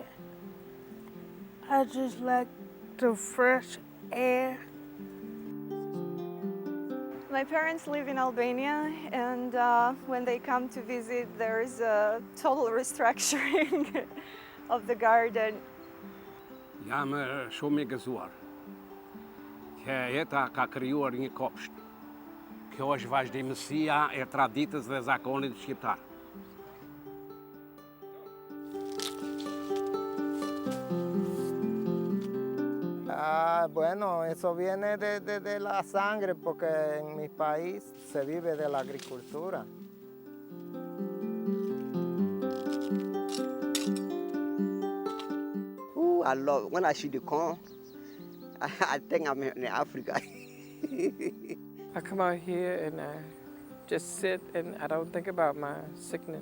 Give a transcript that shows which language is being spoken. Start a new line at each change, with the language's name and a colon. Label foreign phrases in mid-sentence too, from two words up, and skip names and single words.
English: I just like the fresh air. My parents live in Albania, and when they come to visit, there's a total restructuring of the garden.
Albanian: Jam shumë I gëzuar. Jeta ka krijuar një kopsht. Kjo është vazhdimësia e traditës dhe zakonit shqiptar.
Spanish: Bueno, eso viene de la sangre porque en mi país se vive de la agricultura.
English: Ooh, I love it. When I see the corn, I think I'm in Africa. I come out here and I just sit and I don't think about my sickness.